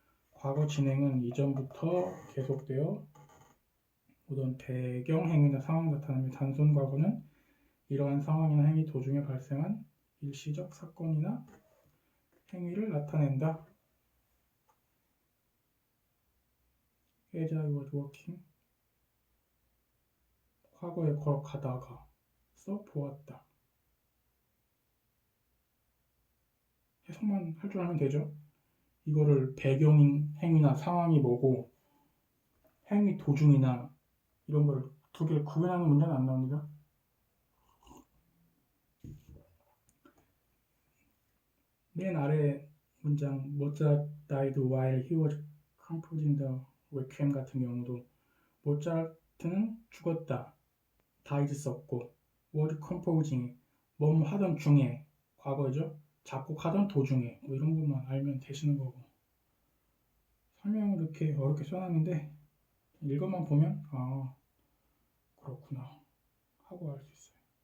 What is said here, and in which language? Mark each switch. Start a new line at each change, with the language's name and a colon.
Korean: 과거 진행은 이전부터 계속되어 오던 배경 행위나 상황 나타나며 단순 과거는 이러한 상황이나 행위 도중에 발생한 일시적 사건이나 행위를 나타낸다.
English: As I was walking
Korean: 과거에 걸어가다가 보았다. 해석만 할 줄 알면 되죠. 이거를 배경인 행위나 상황이 뭐고 행위 도중이나 이런 거를 두 개를 구분하는 문제는 안 나옵니다. 맨 아래 문장
English: Mozart died while he was composing the Requiem
Korean: 같은 경우도 모차르트는 죽었다. died 썼고
English: was composing
Korean: 뭐 하던 중에 과거죠. 작곡하던 도중에 뭐 이런 것만 알면 되시는 거고 설명을 이렇게 어렵게 써놨는데 읽어만 보면 아 그렇구나 하고 알 수 있어요.